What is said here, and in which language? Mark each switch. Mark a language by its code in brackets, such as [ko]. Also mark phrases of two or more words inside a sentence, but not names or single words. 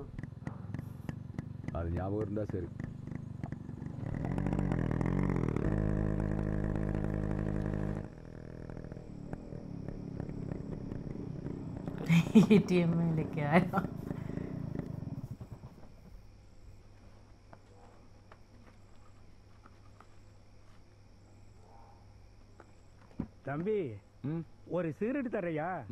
[ta] அது ஞாபகம் இருந்தா சரி. [hi] एटीएम में लेके आया. [ta] தம்பி, ஒரு சிகரெட் தரையா?